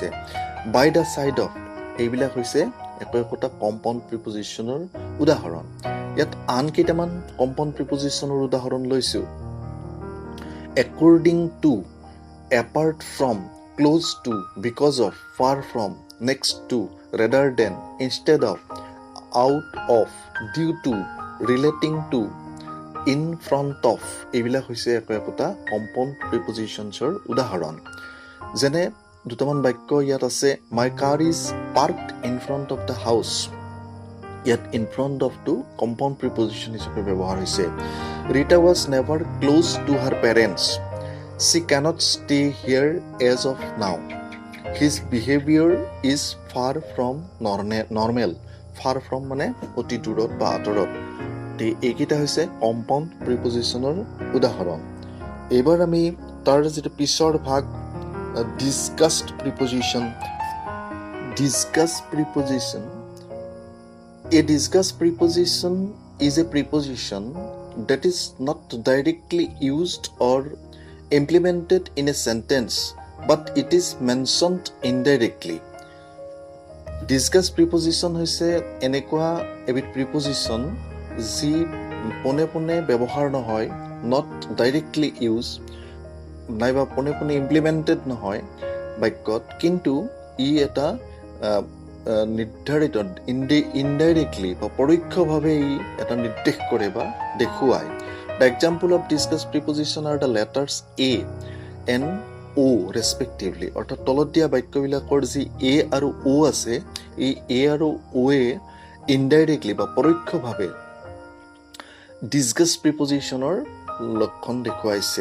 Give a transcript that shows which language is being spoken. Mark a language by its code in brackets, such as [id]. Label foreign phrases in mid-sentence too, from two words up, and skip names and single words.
[en] by the side of, [as] এইবিলাক হৈছে একোটা কম্পাউণ্ড প্ৰিপজিশ্যনৰ উদাহৰণ। ইয়াত আন কেইটামান কম্পাউণ্ড প্ৰিপজিশ্যনৰ উদাহৰণ লৈছোঁ। [en] according to, apart from, close to, because of, far from, next to, rather than, instead of, out of, due to, relating to, in front of, [as] এইবিলাক হৈছে একোটা কম্পাউণ্ড প্ৰিপজিশ্যনছৰ উদাহৰণ। যেনে দুটামান বাক্য ইয়াত আছে, [en] my car is parked in front of the house, [as] ইয়াত ইন ফ্ৰণ্ট অফটো কম্পাউণ্ড প্ৰিপজিশ্যন হিচাপে ব্যৱহাৰ হৈছে। [en] Rita was never close to her parents, she cannot stay here as of now, his behaviour is far from normal, far from মানে অতি দূৰত বা আঁতৰত। [as] এইকেইটা হৈছে কম্পাউণ্ড প্ৰিপজিশ্যনৰ উদাহৰণ। এইবাৰ আমি তাৰ যিটো পিছৰ ভাগ [en] discussed preposition. A discussed preposition is a preposition that is not directly used or implemented in a sentence, but it is mentioned indirectly. Discussed preposition [as] হৈছে এনেকুৱা এবিধ preposition যি পোনে পোনে ব্যৱহাৰ নহয়, [en] not directly used, [as] নাইবা পোনে পোনে ইমপ্লিমেণ্টেড নহয় বাক্যত, কিন্তু ই এটা নিৰ্ধাৰিত ইনডাইৰেক্টলি বা পৰোক্ষভাৱে ই এটা নিৰ্দেশ কৰে বা দেখুৱায়। [en] the example of discussed preposition are the letters a an o respectively, [as] অৰ্থাৎ তলত দিয়া বাক্যবিলাকৰ যি এ আৰু অ' আছে, এই এ আৰু অ'য়ে ইনডাইৰেক্টলি বা পৰোক্ষভাৱে ডিছকাছ প্ৰিপজিশ্যনৰ লক্ষণ দেখুৱাইছে।